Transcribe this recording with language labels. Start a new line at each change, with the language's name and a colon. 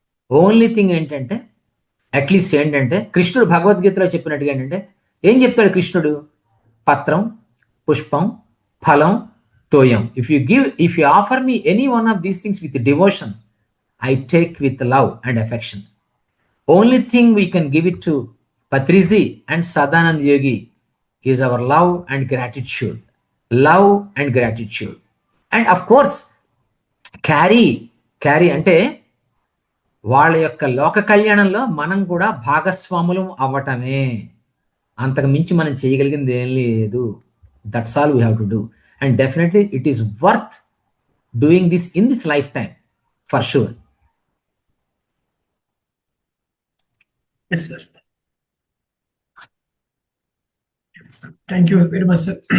Telugu: Only thing ఏంటంటే, at least ఏంటంటే, కృష్ణుడు భగవద్గీతలో చెప్పినట్టుగా ఏంటంటే, ఏం చెప్తాడు కృష్ణుడు?
Sanskrit: పత్రం, పుష్పం, ఫలం, తోయం.
English: If you offer me any one of these things with devotion, I take with love and affection. Only thing we can give it to Patriji and Sadanand Yogi is our love and gratitude. Love and gratitude.
Telugu: And of course, carry అంటే వాళ్ళ యొక్క లోక కళ్యాణంలో మనం కూడా భాగస్వాములం అవ్వటమే. అంతకు మించి మనం చేయగలిగింది ఏం లేదు.
English: That's all we have to do. And definitely it is worth doing this in this life time for sure. Yes, sir. Thank you very much, sir.